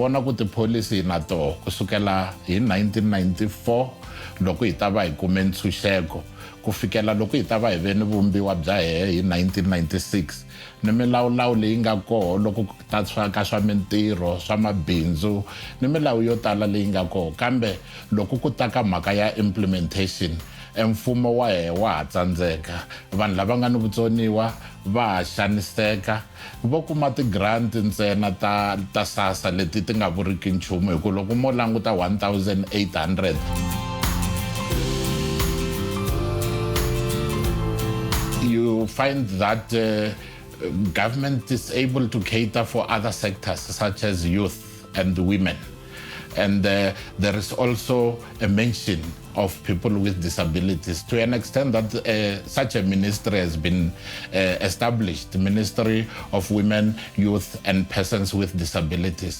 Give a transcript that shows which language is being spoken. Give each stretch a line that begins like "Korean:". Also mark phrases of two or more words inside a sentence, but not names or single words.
Tsonga: vona ku tipholisi na toho kusukela hi 1994 loko hi ta va hi kume ntshunxeko ku fikela loko hi ta va hi ve ni vumbiwa bya hi 1996 ni milawulawu leyi nga koho loko ta ka swa mintirho, swa mabindzu ni milawu yo tala leyi nga koho, kambe loko ku ta ka mhaka ya implementation mfumo wa wa ha tsandzeka. Vanhu lava nga ni vutsoniwa va ha xaniseka, vo kuma ti-grant ntsena ta SASA leti ti nga vuriki nchumu hi ku loko mo languta 1,800
English: you find that government is able to cater for other sectors such as youth and women. And there is also a mention of people with disabilities to an extent that such a ministry has been established, the Ministry of Women, Youth and Persons with Disabilities.